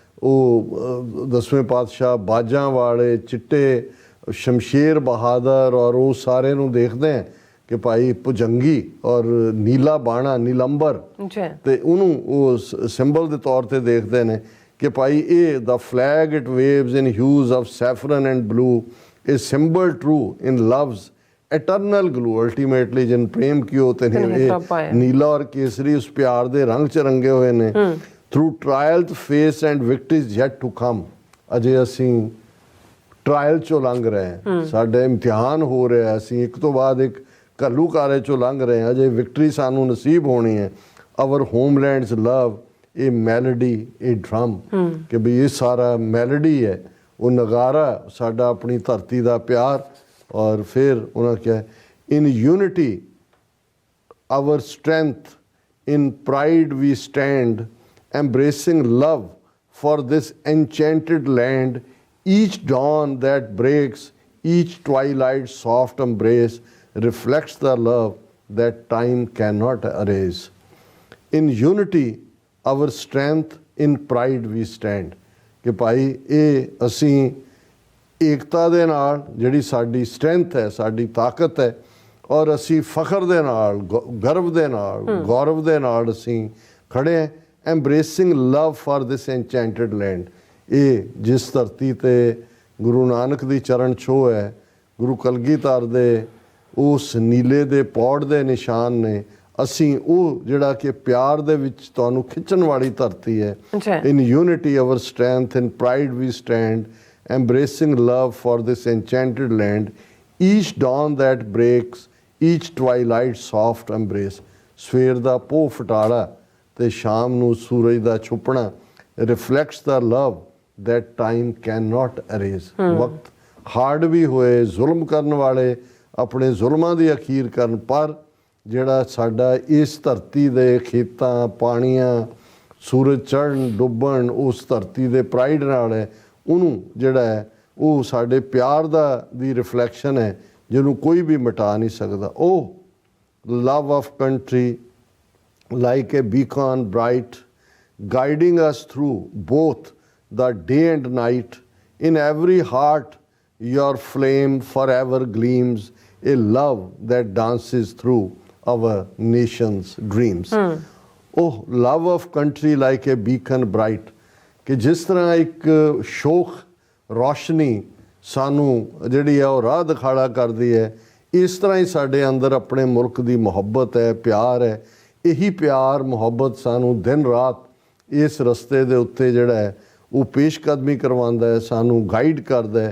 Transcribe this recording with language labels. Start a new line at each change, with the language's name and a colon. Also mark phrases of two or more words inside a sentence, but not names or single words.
Punjabi: ਉਹ 10ਵੇਂ ਪਾਤਸ਼ਾਹ ਬਾਜਾਂ ਵਾਲੇ ਚਿੱਟੇ ਸ਼ਮਸ਼ੇਰ ਬਹਾਦਰ ਔਰ ਉਹ ਸਾਰੇ ਨੂੰ ਦੇਖਦੇ ਹਾਂ ਕਿ ਭਾਈ ਭੁਜੰਗੀ ਔਰ ਨੀਲਾ ਬਾਣਾ ਨੀਲੰਬਰ, ਤੇ ਉਹਨੂੰ ਉਹ ਸਿੰਬਲ ਦੇ ਤੌਰ ਤੇ ਦੇਖਦੇ ਨੇ ਕਿ ਭਾਈ ਇਹ ਦਾ
English: flag it waves in hues of saffron and blue is symbol true in loves eternal glue ultimately
Punjabi: ਜਿਨ ਪ੍ਰੇਮ ਕੀਓ ਤੇ ਇਹ ਨੀਲਾ ਔਰ ਕੇਸਰੀ ਉਸ ਪਿਆਰ ਦੇ ਰੰਗ ਚ ਰੰਗੇ ਹੋਏ ਨੇ।
English: through trial face and victories yet to come,
Punjabi: ਅਜੇ ਅਸੀਂ ਟਰਾਇਲ ਚੋਂ ਲੰਘ ਰਹੇ ਹਾਂ, ਸਾਡੇ ਇਮਤਿਹਾਨ ਹੋ ਰਿਹਾ, ਅਸੀਂ ਇੱਕ ਤੋਂ ਬਾਅਦ ਇੱਕ ਘੱਲੂਘਾਰੇ ਚੋਂ ਲੰਘ ਰਹੇ ਹਾਂ, ਅਜੇ ਵਿਕਟਰੀ ਸਾਨੂੰ ਨਸੀਬ ਹੋਣੀ ਹੈ।
English: our homelands love
Punjabi: ਇਹ ਮੈਲੋਡੀ ਇਹ ਡਰਮ, ਕਿ ਵੀ ਇਹ ਸਾਰਾ ਮੈਲੋਡੀ ਹੈ, ਉਹ ਨਗਾਰਾ ਸਾਡਾ ਆਪਣੀ ਧਰਤੀ ਦਾ ਪਿਆਰ। ਔਰ ਫਿਰ ਉਹਨਾਂ ਕਿਹਾ
English: in unity our strength in pride we stand embracing love for this enchanted land, each dawn that breaks, each twilight soft embrace reflects the love that time cannot erase. In unity our strength, in pride we stand,
Punjabi: ਕਿ ਭਾਈ ਇਹ ਅਸੀਂ ਏਕਤਾ ਦੇ ਨਾਲ ਜਿਹੜੀ ਸਾਡੀ ਸਟਰੈਂਥ ਹੈ, ਸਾਡੀ ਤਾਕਤ ਹੈ, ਔਰ ਅਸੀਂ ਫਖਰ ਦੇ ਨਾਲ ਗਰਵ ਦੇ ਨਾਲ ਗੌਰਵ ਦੇ ਨਾਲ ਅਸੀਂ ਖੜੇ ਹਾਂ।
English: embracing love for this enchanted land,
Punjabi: ਇਹ ਜਿਸ ਧਰਤੀ 'ਤੇ ਗੁਰੂ ਨਾਨਕ ਦੀ ਚਰਨ ਛੋਹ ਹੈ, ਗੁਰੂ ਕਲਗੀਧਰ ਦੇ ਉਸ ਨੀਲੇ ਦੇ ਪੌੜ ਦੇ ਨਿਸ਼ਾਨ ਨੇ, ਅਸੀਂ ਉਹ ਜਿਹੜਾ ਕਿ ਪਿਆਰ ਦੇ ਵਿੱਚ ਤੁਹਾਨੂੰ ਖਿੱਚਣ ਵਾਲੀ ਧਰਤੀ ਹੈ।
English: in unity our strength, in pride we stand, embracing love for this enchanted land, each dawn that breaks, each twilight soft embrace.
Punjabi: ਸਵੇਰ ਦਾ ਪੋਹ ਫਟਾਲਾ ਤੇ ਸ਼ਾਮ ਨੂੰ ਸੂਰਜ ਦਾ ਛੁਪਣਾ
English: reflects the love that time cannot erase.
Punjabi: ਵਕਤ ਹਾਰਡ ਵੀ ਹੋਏ, ਜ਼ੁਲਮ ਕਰਨ ਵਾਲੇ ਆਪਣੇ ਜ਼ੁਲਮਾਂ ਦੀ ਅਖੀਰ ਕਰਨ, ਪਰ ਜਿਹੜਾ ਸਾਡਾ ਇਸ ਧਰਤੀ ਦੇ ਖੇਤਾਂ ਪਾਣੀਆਂ ਸੂਰਜ ਚੜ੍ਹਨ ਡੁੱਬਣ ਉਸ ਧਰਤੀ ਦੇ ਪ੍ਰਾਈਡ ਨਾਲ ਹੈ, ਉਹਨੂੰ ਜਿਹੜਾ ਹੈ ਉਹ ਸਾਡੇ ਪਿਆਰ ਦਾ ਦੀ ਰਿਫਲੈਕਸ਼ਨ ਹੈ, ਜਿਹਨੂੰ ਕੋਈ ਵੀ ਮਿਟਾ ਨਹੀਂ ਸਕਦਾ।
English: ਉਹ love of country like a beacon bright guiding us through both the day and night. In every heart your flame forever gleams, a love that dances through our nation's dreams. Oh, love of country like a beacon bright,
Punjabi: ਕਿ ਜਿਸ ਤਰ੍ਹਾਂ ਇੱਕ ਸ਼ੋਖ ਰੌਸ਼ਨੀ ਸਾਨੂੰ ਜਿਹੜੀ ਹੈ ਉਹ ਰਾਹ ਦਿਖਾੜਾ ਕਰਦੀ ਹੈ, ਇਸ ਤਰ੍ਹਾਂ ਹੀ ਸਾਡੇ ਅੰਦਰ ਆਪਣੇ ਮੁਲਕ ਦੀ ਮੁਹੱਬਤ ਹੈ, ਪਿਆਰ ਹੈ। ਇਹੀ ਪਿਆਰ ਮੁਹੱਬਤ ਸਾਨੂੰ ਦਿਨ ਰਾਤ ਇਸ ਰਸਤੇ ਦੇ ਉੱਤੇ ਜਿਹੜਾ ਹੈ ਉਹ ਪੇਸ਼ਕਦਮੀ ਕਰਵਾਉਂਦਾ ਹੈ, ਸਾਨੂੰ ਗਾਈਡ ਕਰਦਾ ਹੈ।